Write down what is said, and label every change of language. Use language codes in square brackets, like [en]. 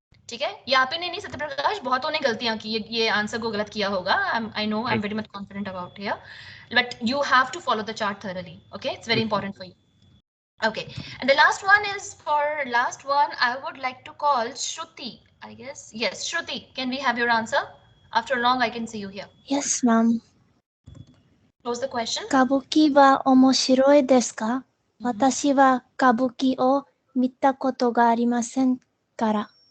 [hi] ठीक है, यहाँ पे नहीं सत्यप्रकाश, बहुतों ने गलतियां की, ये आंसर को गलत किया होगा. [en] I know, I'm very much confident about here, but you have to follow the chart thoroughly. Okay, it's very important for you. Okay, and the last one is I would like to call Shruti, I guess. Yes, Shruti, can we have your answer? After long, I can see you here. Yes, ma'am. Close the question. [ja] 歌舞伎は面白いですか？私は歌舞伎を見たことがありませんから。